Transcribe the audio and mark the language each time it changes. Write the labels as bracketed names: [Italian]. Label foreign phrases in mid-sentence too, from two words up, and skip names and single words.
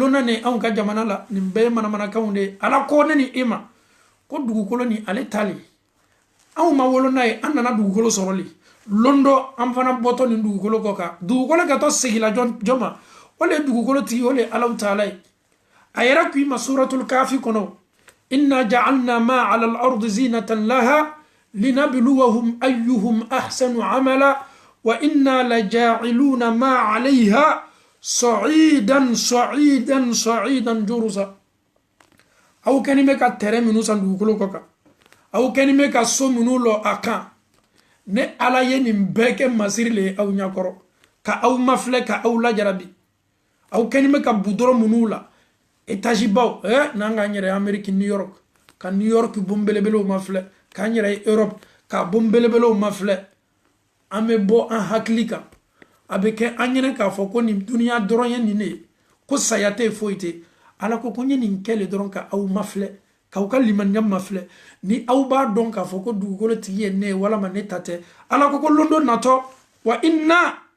[Bambara] lonna ne anw ka jamana la nin bɛɛ ye manamanakanw de ye ala ko ne ni e ma ko dugukolo ni ale tale anw ma wolo n'a ye an nana dugukolo sɔrɔli londo an fana bɔtɔ nin dugukolo kɔ kan dugukolo kɛtɔ segila jɔn ma o le ye dugukolo tigi o le ye alaw taala ye a yɛrɛ k'i ma suratul kafi kɔnɔ [Arabic] إنا جعلنا ما على الأرض زينة لها لنبلوهم أيهم أحسن عملا وإنا لجاعلون ما عليها صعيدا جرزا [Bambara] aw kɛnime ka terrain minnu san dugukolo kɔ kan aw kɛnime ka so minnu lɔ a kan ne ala ye nin bɛɛ kɛ masiri le ye aw ɲakɔrɔ ka aw mafilɛ ka aw lajarabi aw kɛnime ka budɔrɔ minnu la étage baw n'an k'an yɛrɛ ameriki new york ka new york bon belebelew mafilɛ k'an yɛrɛ europe ka bon belebelew mafilɛ an bɛ bɔ an hakili kan a bɛ kɛ an ɲɛnɛ k'a fɔ ko nin duniya dɔrɔn ye nin ne ye ko saya tɛ foyi tɛ ala ko n ye nin kɛ le dɔrɔn ka aw mafilɛ k'aw ka limaniya mafilɛ ni aw b'a dɔn k'a fɔ ko dugukolo tigi ye ne ye walama ne ta tɛ ala ko londo natɔ [Arabic] وإنا